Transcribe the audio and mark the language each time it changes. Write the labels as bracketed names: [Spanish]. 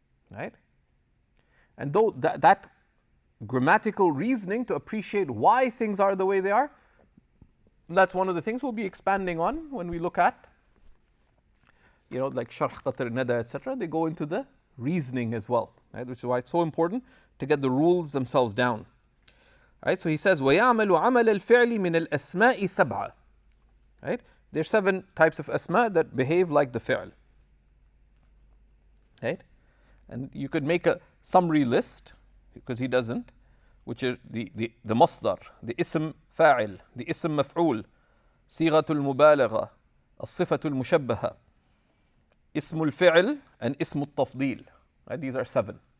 [English] Right? And though that grammatical reasoning to appreciate why things are the way they are, that's one of the things we'll be expanding on when we look at, like Sharh Qatr Nada, etc. They go into the reasoning as well, right? Which is why it's so important to get the rules themselves down. Right? So he says, [Arabic] وَيَعْمَلُ عَمَلَ الْفِعْلِ مِنَ الْأَسْمَاءِ سَبْعَةً. [English] Right? There's 7 types of asma that behave like the fi'l. Right? And you could make a summary list, because he doesn't, which is the masdar, the ism fa'il, the ism maf'ul, sighatul mubalagha, as-sifatul mushabbaha, ismul fi'l, and ismul tafdil. Right? These are 7.